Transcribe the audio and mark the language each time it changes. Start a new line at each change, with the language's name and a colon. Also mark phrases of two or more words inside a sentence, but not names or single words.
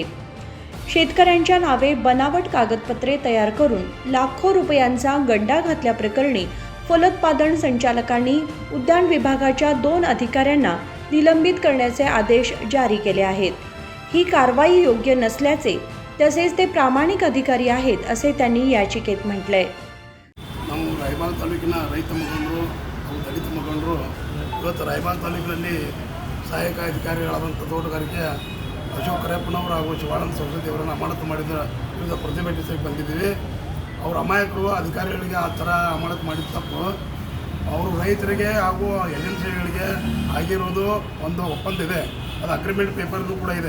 Marathi: शेतकऱ्यांच्या नावे बनावट कागदपत्रे तयार करून लाखो रुपयांचा गंडा घातल्याप्रकरणी फलोत्पादन संचालकांनी उद्यान विभागाच्या 2 अधिकाऱ्यांना निलंबित करण्याचे आदेश जारी केले आहेत। ही कारवाई योग्य नसल्याचे तसेच ते प्रामाणिक अधिकारी आहेत असे त्यांनी याचिकेत म्हटले।
Kannada: ನಾವು ರಾಯಬಾಗ ತಾಲೂಕಿನ ರೈತ ಮುಖಂಡರು ಹಾಗೂ ದಲಿತ ಮುಖಂಡರು ಇವತ್ತು ರಾಯಬಾಗ ತಾಲೂಕಿನಲ್ಲಿ ಸಹಾಯಕ ಅಧಿಕಾರಿಗಳಾದಂಥ ತೋಟಗಾರಿಕೆ ಅಶೋಕ್ ಕರೆಪ್ಪನವರು ಹಾಗೂ ಶಿವಾನಂದ ಸರಸ್ವತಿ ಅವರನ್ನು ಅಮಾನತು ಮಾಡಿದ ವಿರುದ್ಧ ಪ್ರತಿಭಟಿಸಕ್ಕೆ ಬಂದಿದ್ದೀವಿ। ಅವರು ಅಮಾಯಕರು ಅಧಿಕಾರಿಗಳಿಗೆ ಆ ಥರ ಅಮಾನತು ಮಾಡಿದ ತಪ್ಪು ಅವರು ರೈತರಿಗೆ ಹಾಗೂ ಏಜೆನ್ಸಿಗಳಿಗೆ ಆಗಿರೋದು ಒಂದು ಒಪ್ಪಂದ ಇದೆ, ಅದು ಅಗ್ರಿಮೆಂಟ್ ಪೇಪರ್ದು ಕೂಡ ಇದೆ।